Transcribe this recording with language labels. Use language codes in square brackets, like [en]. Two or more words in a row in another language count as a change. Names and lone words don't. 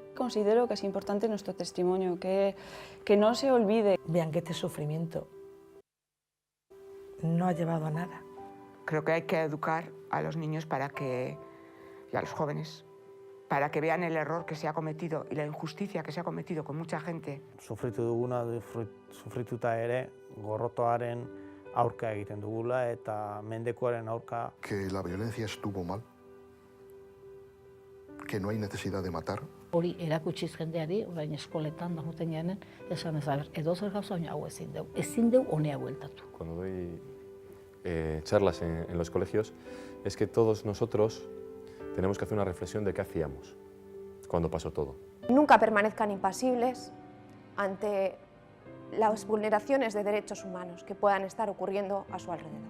[es] Considero que es importante nuestro testimonio, que no se olvide. Vean que este sufrimiento no ha llevado a nada. Creo que hay que educar a los niños y a los jóvenes para que vean el error que se ha cometido y la injusticia que se ha cometido con mucha gente. [eu] Sufritu duguna, sufrituta ere, gorrotoaren aurka egiten dugula eta mendekuaren aurka. [es] Que la violencia estuvo mal, que no hay necesidad de matar. [eu] Hori erakutsiz jendeari, orain eskoletan da joten janen, esan ez aber, edozer gauza baina hau ezin deu honea bueltatu. [es] Cuando doy charlas en los colegios, es que todos nosotros tenemos que hacer una reflexión de qué hacíamos cuando pasó todo. Nunca permanezcan impasibles ante las vulneraciones de derechos humanos que puedan estar ocurriendo a su alrededor.